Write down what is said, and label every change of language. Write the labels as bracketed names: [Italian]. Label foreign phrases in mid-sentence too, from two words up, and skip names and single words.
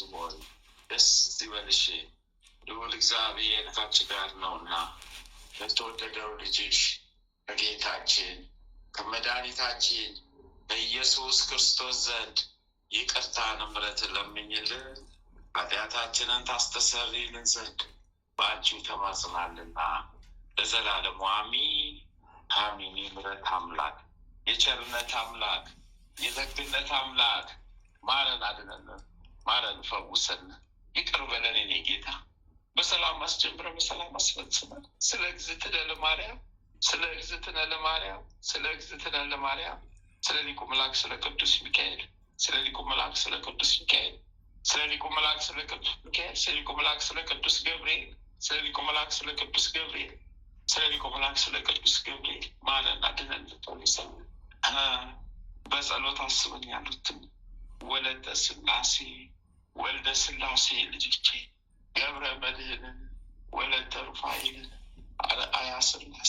[Amharic] ሆይ ደስ ይበልሽ፣ ልዑል እግዚአብሔር ካንቺ ጋር ነውና ለተወደደው ልጅሽ ከጌታችን ከመድኃኒታችን በኢየሱስ ክርስቶስ ዘንድ ይቅርታን ምሕረትን ለምኝልን ኃጢአታችንን ታስተሰርይልን ዘንድ በአንቺው ተማጽናልና ለዘላለሙ አሜን አሜን። የምሕረት አምላክ የቸርነት አምላክ የደግነት አምላክ ማረን፣ አድነን፣ ማረን፣ ፈውሰን፣ ይቅር በለን የኔ ጌታ። በሰላም አስጀምረን በሰላም አስፈጽመን። ስለ እግዝእትነ ለማርያም ስለ እግዝእትነ ለማርያም ስለ እግዝእትነ ለማርያም ስለ ሊቁ መልአክ ስለ ቅዱስ ሚካኤል ስለ ሊቁ መልአክ ስለ ቅዱስ ሚካኤል ስለ ሊቁ መልአክ ስለ ቅዱስ ሚካኤል ስለ ሊቁ መልአክ ስለ ቅዱስ ገብርኤል ስለ ሊቁ መልአክ ስለ ቅዱስ ገብርኤል ስለ ሊቁ መልአክ ስለ ቅዱስ ገብርኤል ማረን፣ አድነን፣ ፈውሰን። በጸሎት አስበን ያሉትን ወለተ ሥላሴ ወልደ ሥላሴ ልጆቼ ገብረ መድኅንን ወለተ ሩፋኤልን አርአያ ሥላሴ